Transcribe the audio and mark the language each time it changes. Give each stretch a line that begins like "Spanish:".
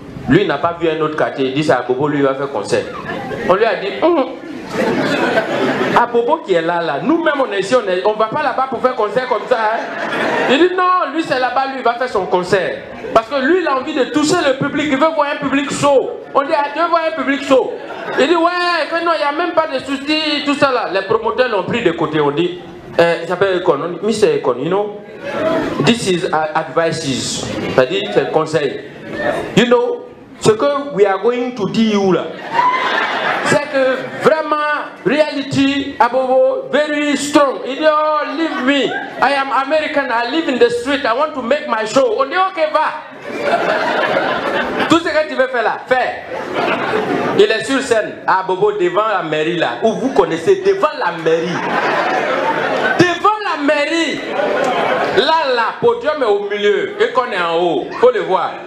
French: Lui, il n'a pas vu un autre quartier. Il dit c'est Abobo, lui, il va faire concert. On lui a dit, Abobo qui est là, nous-mêmes, on est ici, on ne va pas là-bas pour faire concert comme ça. Hein. Il dit non, lui, c'est là-bas, lui, il va faire son concert. Parce que lui, il a envie de toucher le public. Il veut voir un public chaud. On dit, tu veux voir un public chaud? Il dit, ouais, que non, il n'y a même pas de soucis, tout ça là. Les promoteurs l'ont pris de côté. On dit, il s'appelle Econ. On dit, Mr.
English: Econ, you know, this is advices.
French: C'est-à-dire, c'est le conseil.
English: You know,
French: ce que
English: we are going to do
French: là, c'est que vraiment,
English: reality, Abobo, very strong.
French: Il dit,
English: oh, leave me. I am American, I live in the street, I want to make my show.
French: On dit, ok, va. Tout ce que tu veux faire là, fais. Il est sur scène, à Abobo, devant la mairie là, où vous connaissez, devant la mairie. Devant la mairie. Là, podium est au milieu, et qu'on est en haut, il faut le voir.